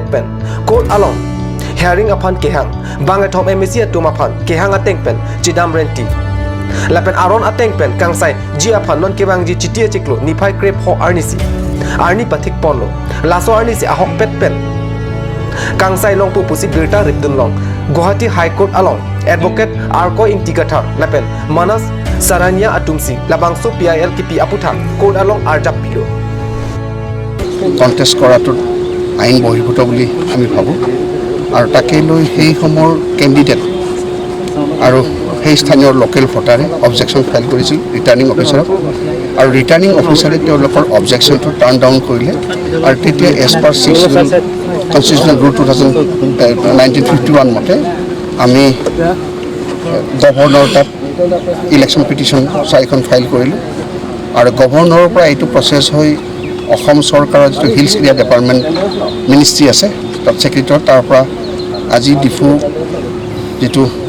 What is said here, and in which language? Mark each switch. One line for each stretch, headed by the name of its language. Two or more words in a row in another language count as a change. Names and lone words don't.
Karbi: pen court along hearing upon kehang Bangkethom MSC atum upon kehang ateng pen chidam renti lapen aron ateng pen kangsai ji aphan non kebang ji chitia chiklo niphai krep ho arnisi arni pathik ponlo laso arnisi ahok pet pen kangsai long pu pusi birta ripdun long Guwahati High Court along advocate arko intikatha lapen manas saranya atumsi labangso PIL kipi aputha court along arjap pilo
Assamese: কণ্টেষ্ট কৰাটো আইন বহিৰ্ভূত বুলি আমি ভাবোঁ আৰু তাকে লৈ সেই সময়ৰ কেণ্ডিডেট আৰু সেই স্থানীয় লোকেল ভোটাৰে
English: objection file
Assamese: কৰিছিল
English: returning officer
Assamese: আৰু
English: returning officer
Assamese: তেওঁলোকৰ অবজেকশ্যনটো
English: turn down
Assamese: কৰিলে আৰু তেতিয়া
English: as per
Assamese: 6
English: constitutional rule
Assamese: 1951 মতে আমি গভৰ্ণৰ তাত
English: election petition
Assamese: 4খন ফাইল কৰিলোঁ আৰু গভৰ্ণৰৰ পৰা এইটো প্ৰচেছ হৈ অসম চৰকাৰৰ যিটো
English: hills area department ministry
Assamese: আছে তাত ছেক্ৰেটাৰী তাৰ পৰা আজি ডিফু যিটো